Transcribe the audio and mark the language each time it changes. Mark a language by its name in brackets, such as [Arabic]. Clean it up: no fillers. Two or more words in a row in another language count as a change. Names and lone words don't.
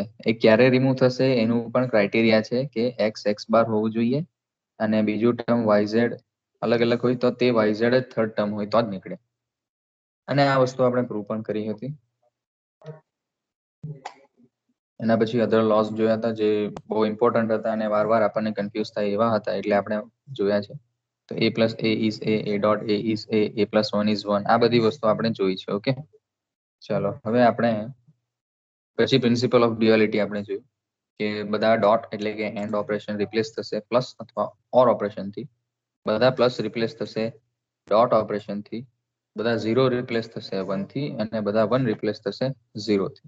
[Gujarati] એ ક્યારે રિમૂવ થશે એનું પણ ક્રાઇટેરિયા છે કે x બાર હોવું જોઈએ અને બીજું ટર્મ yz અલગ અલગ હોય તો તે yz જ [English] third term [Gujarati] હોય તો જ નીકળે. અને આ વસ્તુ આપણે પ્રૂવ પણ કરી હતી. એના પછી [English] other laws [Gujarati] જોયા હતા જે બહુ ઇમ્પોર્ટન્ટ હતા અને વારવાર આપણને કન્ફ્યુઝ થાય એવા હતા, એટલે આપણે જોયા છે. તો [English] a plus a is a dot a is a plus 1 is 1, [Gujarati] આ બધી વસ્તુ આપણે જોઈ છે. ઓકે, ચાલો હવે આપણે પછી [English] principle of duality [Gujarati] આપણે જોયું કે બધા ડોટ એટલે કે [English] and operation replace [Gujarati] થશે પ્લસ અથવા [English] or operation [Gujarati] થી, બધા [English] plus replace [Gujarati] થશે [English] dot operation [Gujarati] થી, બધા 0 રિપ્લેસ થશે 1 થી અને બધા 1 રિપ્લેસ થશે 0 થી.